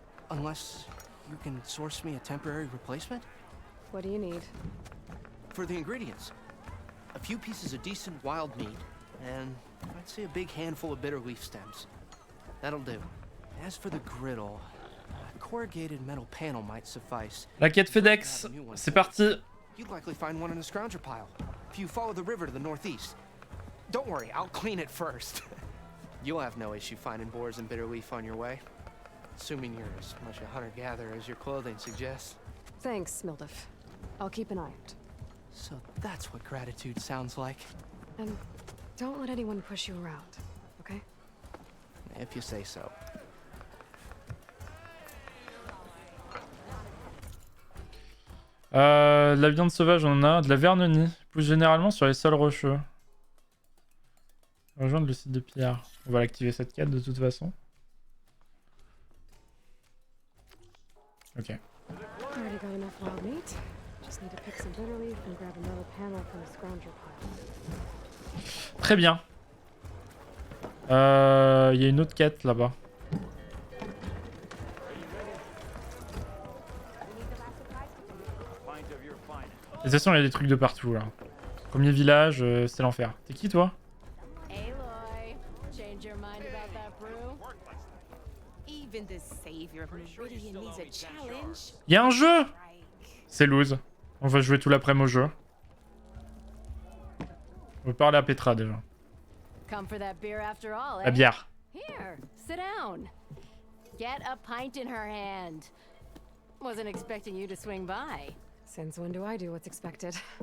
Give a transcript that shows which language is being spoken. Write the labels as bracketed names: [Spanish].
[English] Unless you can source me a temporary replacement? What do you need? For the ingredients, a few pieces of decent wild meat, and I'd say a big handful of bitter leaf stems. That'll do. As for the griddle, a corrugated metal panel might suffice. [French] La quête FedEx, c'est parti. [English] You'd likely find one in a scrounger pile if you follow the river to the northeast. Don't worry, I'll clean it first. You'll have no issue finding boars and bitter leaf on your way, assuming you're as much a hunter-gatherer as your clothing suggests. Thanks, Mildef. I'll keep an eye out. So that's what gratitude sounds like. And don't let anyone push you around, okay? If you say so. [French] De la viande sauvage, on en a. De la vernonie. Pousse généralement sur les sols rocheux. Rejoindre le site de Pierre. On va l'activer cette quête de toute façon. Ok. [English] Already got enough wild meat. Just need to pick some bitter leaf and grab a metal panel from the scrounger pile. [French] Très bien. Il y a une autre quête là-bas. De toute façon, il y a des trucs de partout là. Premier village, c'est l'enfer. T'es qui toi? [English] Aloy, change your mind about that brew? Even the savior of Meridian needs a challenge. [French] Il y a un jeu! C'est loose. On va jouer tout l'après-midi au jeu. On va parler à Petra déjà. [English] Come for that beer after all, [French] La [English] eh? [French] bière. [English] Here, sit down. Get a pint in her hand. Wasn't expecting you to swing by. Since when do I do what's expected?